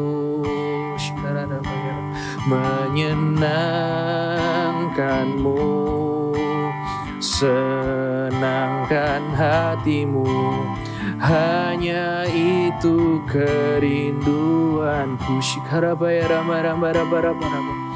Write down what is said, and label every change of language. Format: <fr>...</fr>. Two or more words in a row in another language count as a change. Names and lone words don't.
<id>Menyenangkanmu, senangkan hatimu. Hanya itu kerinduanku.</id> <sa>Shikarabaya rama rama rama rama rama.</sa>